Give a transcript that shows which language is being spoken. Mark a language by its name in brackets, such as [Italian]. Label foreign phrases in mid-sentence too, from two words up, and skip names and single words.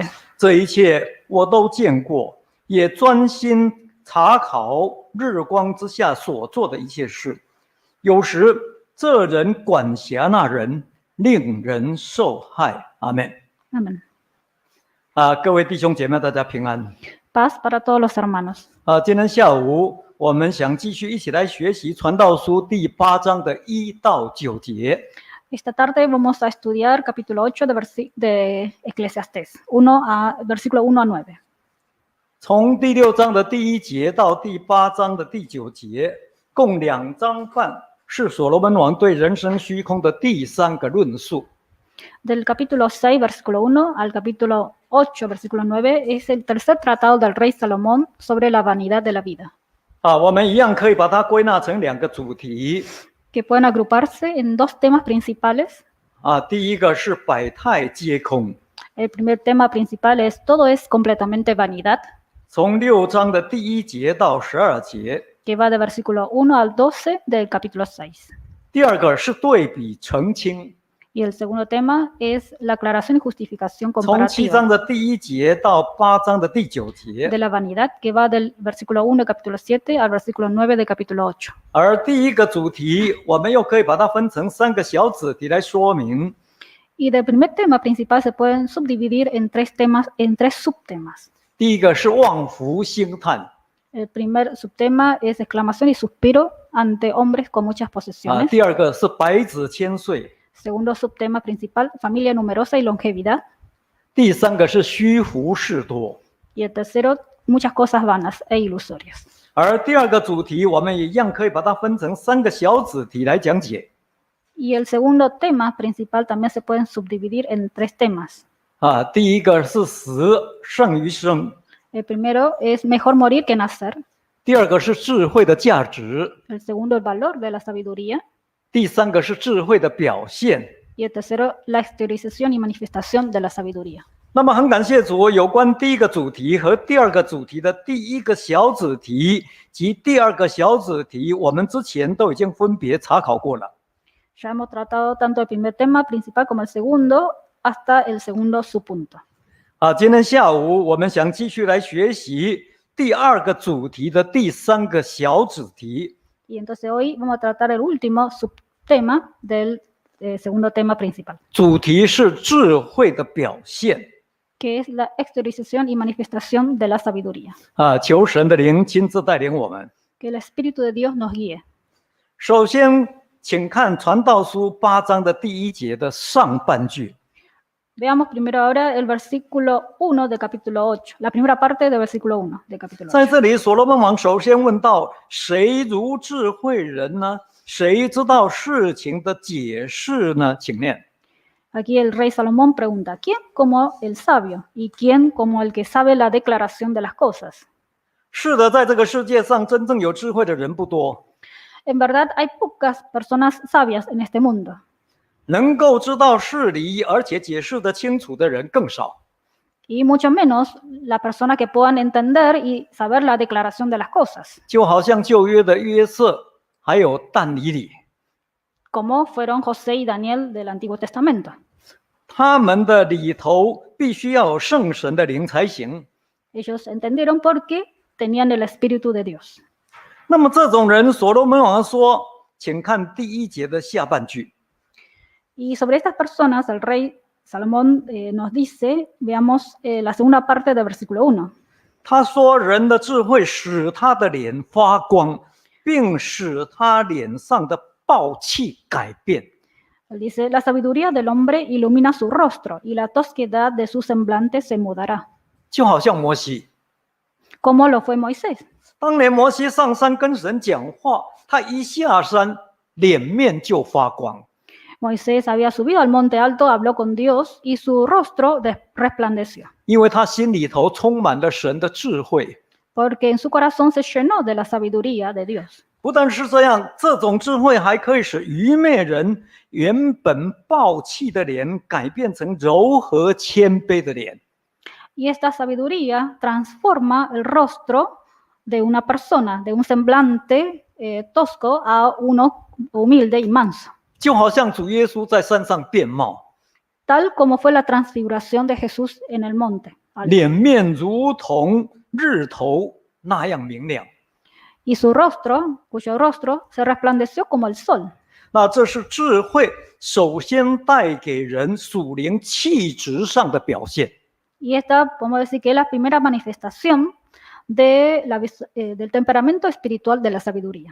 [Chinese] 这一切我都见过，也专心查考日光之下所做的一切事。有时这人管辖那人，令人受害。阿们。 [Spanish] Amén. [Chinese] 各位弟兄姐妹，大家平安。 [Spanish] Paz para todos los hermanos. [Chinese] 今天下午我们想继续一起来学习传道书第8章的1到9节。 [Spanish] Esta tarde vamos a estudiar capítulo 8 de Eclesiastés, versículo 1 a 9. [Chinese] 从第6章的第1节到第8章的第9节，共2章半，是所罗门王对人生虚空的第3个论述。 [Spanish] Del capítulo 6, versículo 1 al capítulo 8, versículo 9, es el tercer tratado del rey Salomón sobre la vanidad de la vida, [Chinese] 我们一样可以把它归纳成2个主题。 [Spanish] que pueden agruparse en dos temas principales. [Chinese] 第一个是百态皆空， [Spanish] El primer tema principal es todo es completamente vanidad, [Chinese] 从6章的第1节到12节。 [Spanish] que va de versículo 1 al 12 del capítulo 6. [Chinese] 第二个是对比澄清， [Spanish] Y el segundo tema es la aclaración y justificación [Chinese] 从7章 [Spanish] comparativa [Chinese] 的第1节到8章的第9节。 [Spanish] de la vanidad, que va del versículo 1 del capítulo 7 al versículo 9 del capítulo 8. [Chinese] 而第一个主题，我们又可以把它分成3个小子题来说明。 [Spanish] Y del primer tema principal se pueden subdividir en tres temas, en tres subtemas. [Chinese] 第一个是望福兴叹， [Spanish] El primer subtema es exclamación y suspiro ante hombres con muchas posesiones. [Chinese] 第二个是百子千岁， [Spanish] Segundo subtema principal, familia numerosa y longevidad. [Chinese] 第3个是虚浮事多。 [Spanish] Y el tercero, muchas cosas vanas e ilusorias. [Chinese] 而第2个主题，我们一样可以把它分成3个小子题来讲解。 [Spanish] Y el segundo tema principal también se pueden subdividir en tres temas. [Chinese] 第一个是死胜于生， [Spanish] El primero es mejor morir que nacer. [Chinese] 第2个是智慧的价值， [Spanish] El segundo, el valor de la sabiduría. [Chinese] 第3个是智慧的表现。 [Spanish] Y el tercero, la exteriorización y manifestación de la sabiduría. [Chinese] 那么很感谢主，有关第一个主题和第2个主题的第一个小子题及第2个小子题，我们之前都已经分别查考过了。 [Spanish] Ya hemos tratado tanto el primer tema principal como el segundo, hasta el segundo subpunto. [Chinese] 今天下午我们想继续来学习第2个主题的第3个小子题。 [Spanish] Y entonces hoy vamos a tratar el último subtema del segundo tema principal, [Chinese] 主题是智慧的表现。 [Spanish] que es la exteriorización y manifestación de la sabiduría. [Chinese] 求神的灵亲自带领我们。 [Spanish] Que el Espíritu de Dios nos guíe. [Chinese] 首先，请看传道书8章的第1节的上半句。 [Spanish] Veamos primero ahora el versículo 1 del capítulo 8, la primera parte del versículo 1 del capítulo [Chinese] 在 [Spanish] 8. [Chinese] 这里，所罗门王首先问到：谁如智慧人呢？谁知道事情的解释呢？请念。 [Spanish] Aquí el rey Salomón pregunta, ¿quién como el sabio? ¿Y quién como el que sabe la declaración de las cosas? [Chinese] 是的，在这个世界上，真正有智慧的人不多。 [Spanish] En verdad, hay pocas personas sabias en este mundo. [Chinese] 能够知道事理而且解释得清楚的人更少。 [Spanish] Y mucho menos la persona que puedan entender y saber la declaración de las cosas, [Chinese] 就好像旧约的约瑟还有但以理， [Spanish] como fueron José y Daniel del Antiguo Testamento. [Chinese] 他们的里头必须要有圣神的灵才行。 [Spanish] Ellos entendieron por qué tenían el Espíritu de Dios. [Chinese] 那么这种人，所罗门王说，请看第1节的下半句。 [Spanish] Y sobre estas personas, el rey Salomón nos dice, veamos la segunda parte del versículo 1. [Chinese] 他说：“人的智慧使他的脸发光，并使他脸上的暴气改变。” [Spanish] Él dice, la sabiduría del hombre ilumina su rostro y la tosquedad de su semblante se mudará, [Chinese] 就好像摩西， [Spanish] como lo fue Moisés. [Chinese] 当年摩西上山跟神讲话，他一下山，脸面就发光。 [Spanish] Moisés había subido al monte alto, habló con Dios y su rostro resplandeció, [Chinese] 因为他心里头充满了神的智慧。 [Spanish] porque en su corazón se llenó de la sabiduría de Dios. [Chinese] 不但是这样，这种智慧还可以使愚昧人原本暴气的脸改变成柔和谦卑的脸。 [Spanish] Y esta sabiduría transforma el rostro de una persona, de un semblante tosco a uno humilde y manso, [Chinese] 就好像主耶稣在山上变貌， [Spanish] tal como fue la transfiguración de Jesús en el monte alto. [Chinese] 脸面如同日头那样明亮。 [Spanish] Y su rostro, cuyo rostro se resplandeció como el sol. [Chinese] 那这是智慧首先带给人属灵气质上的表现。 [Spanish] Y esta, podemos decir que es la primera manifestación del temperamento espiritual de la sabiduría.